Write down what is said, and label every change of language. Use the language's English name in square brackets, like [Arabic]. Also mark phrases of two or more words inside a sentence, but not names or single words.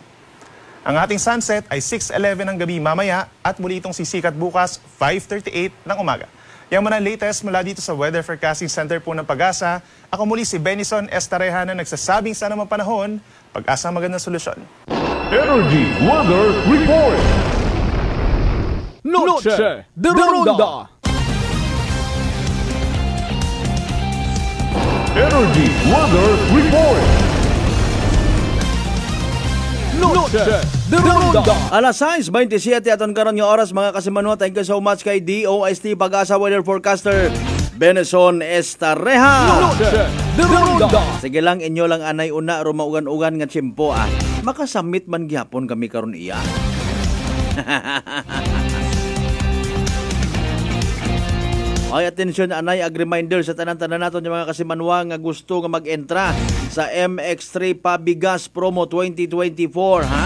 [Filipino] Ang ating sunset ay 6:11 ng gabi mamaya at muli itong sisikat bukas 5:38 ng umaga. Yan muna ang latest mula dito sa Weather Forecasting Center po ng Pag-asa. Ako muli si Benison Estareja na nagsasabing sana naman panahon, pag-asa magandang solusyon. [English] Energy Weather Report. Noche de Ronda. Energy Weather Report. Noche de Ronda. [Aklanon] Alas 6:27 aton karon nga oras mga kasimanwa. [English] Thank you so much kay DOST Pag-asa Weather Forecaster Benison Estareja. Noche de Ronda. [Aklanon] Sige lang, inyo lang anay una rumaugan-ugan nga tiyempo makasamit man gyapon kami karon iya. Ay, atensyon anay, ag reminder sa tanan-tanan naton yung mga kasimanwa nga gusto nga mag-entra sa MX3 Pabigas Promo 2024, ha?